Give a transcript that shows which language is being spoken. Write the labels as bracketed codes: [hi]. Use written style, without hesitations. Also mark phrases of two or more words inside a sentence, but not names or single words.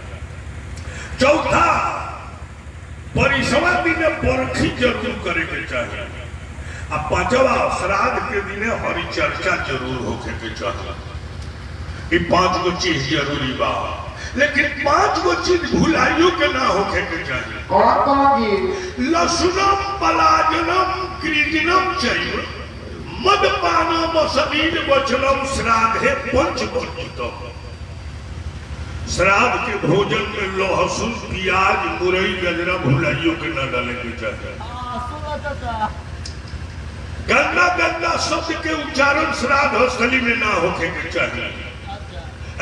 [bho] चौथा परिसवा दिन बरखी जरूर करे के चाहिए। अब 5वां श्राद्ध के दिन हरि चर्चा जरूर होके के चाहिए। ये 5 गो चीज जरूरी बा। लेकिन 5 गो चीज भुलाइयो के ना होके के चाहिए। [sa] लसुनम पलाजनम कृजनम चैव मदपानम समीर वचनम श्राद्धे पंचवर्जितम। [bho] श्राद्ध के भोजन में लहसुन प्याज मुरई गजरा भुलाइयो के ना डाले के चाहिए। गंदा गंदा शब्द के उच्चारण श्राद्ध स्थली में ना होके के चाहिए।